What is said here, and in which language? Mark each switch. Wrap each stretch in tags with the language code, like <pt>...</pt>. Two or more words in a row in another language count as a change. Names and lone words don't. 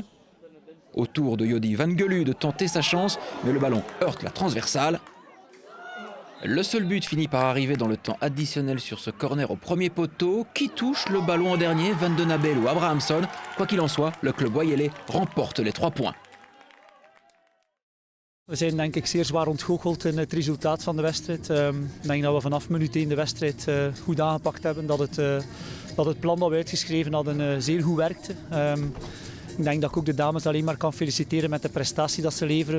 <fr>Au tour de Jody Van Gelu de tenter sa chance, mais le ballon heurte la transversale. Le seul but finit par arriver dans le temps additionnel sur ce corner au premier poteau. Qui touche le ballon en dernier, Van den Abel ou Abrahamson? Quoi qu'il en soit, le club YLA remporte les 3 points.</fr> <nl>We zijn denk ik zeer zwaar ontgoocheld in het resultaat van de wedstrijd. Ik denk dat we vanaf minuut 1 de wedstrijd goed aangepakt hebben. Dat het plan dat we uitgeschreven hadden zeer goed werkte. Ik denk dat ik ook de dames alleen maar kan feliciteren met de prestatie dat ze leveren.</nl>